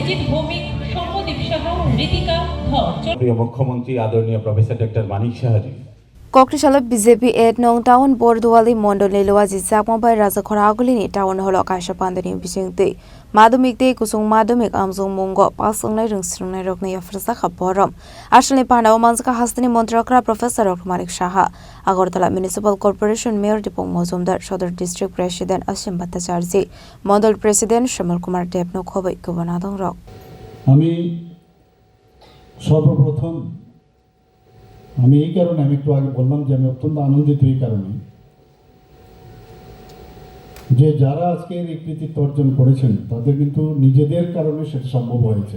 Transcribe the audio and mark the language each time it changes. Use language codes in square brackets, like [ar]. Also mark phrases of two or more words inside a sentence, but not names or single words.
[bn] অভিজিৎ ভৌমিক, সৌম্যদীপ সাহা, ঋতিকা ধর। প্রিয় মুখ্যমন্ত্রী আদরণীয় প্রফেসর ডক্টর মানিক সাহাজি। [trp] কক্রিশালা বিজেপি 8 টাউন বরদুয়ালি মন্ডলে লোয়াজি জাকমাবাই রাজা খরাগুলিनि टाउन हल कायसा पान्दनि बिसिंते माध्यमिक ते कुसुं माध्यमिक आमजुं मुंगो पासंनाय रोंस्रोंनाय रखनि अफरसा खबरम आसलनि पानाव मानसिका हास्तानि मन्त्रकरा प्रोफेसर डक्टर मानिक साहा আগরতলা মিউনিসিপাল কর্পোরেশন মেয়র দীপক মজুমদার সদর [en] District President [trp] অসীম ভট্টাচার্য মন্ডল প্রেসিডেন্ট শ্যামল কুমার দেবনো খবই গবনাদং রক [bn] আমি সর্বপ্রথম আমি এই কারণে আমি একটু আগে বললাম যে আমি অত্যন্ত আনন্দিত এই কারণে যে যারা আজকে এই কৃতিত্ব অর্জন করেছেন তাদের কিন্তু নিজেদের কারণে সেটা সম্ভব হয়েছে।